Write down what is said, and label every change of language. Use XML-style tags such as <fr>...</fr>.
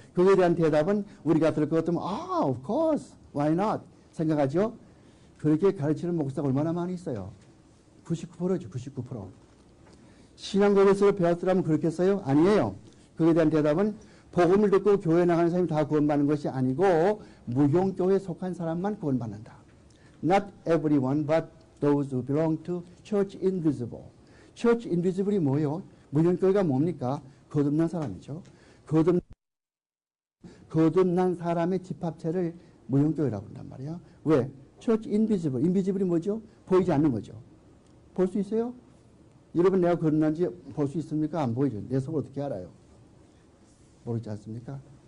<ko>그거에 대한 대답은 우리가 들을 것 같으면</ko> <en>of course, why not?</en> <ko>생각하죠? 그렇게 가르치는 목사가 얼마나 많이 있어요? 99%죠. 99%. 신앙 고백서를 배웠더라면 그렇겠어요? 아니에요. 그에 대한 대답은 복음을 듣고 교회에 나가는 사람이 다 구원받는 것이 아니고 무용교회에 속한 사람만 구원받는다.</ko> <en>Not everyone but those who belong to Church Invisible.</en> <ko>Church Invisible이 뭐예요? 무용교회가 뭡니까? 거듭난 사람이죠. 거듭난 사람의 집합체를 무용교회라고 한단 말이야.</ko> <en>왜? Church Invisible.</en> <ko>Invisible이 뭐죠? 보이지 않는 거죠. 볼 수 있어요? 여러분 내가 거듭난지 볼 수 있습니까? 안 보이죠. 내 속 어떻게 알아요? 모르지 않습니까?</ko>